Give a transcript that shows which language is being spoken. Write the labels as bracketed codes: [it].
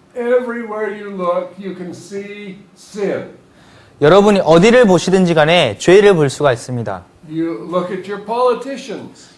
[en] Everywhere you look, you can see sin. [ko] 여러분이 어디를 보시든지 간에 죄를 볼 수가 있습니다. [en] You look at your politicians.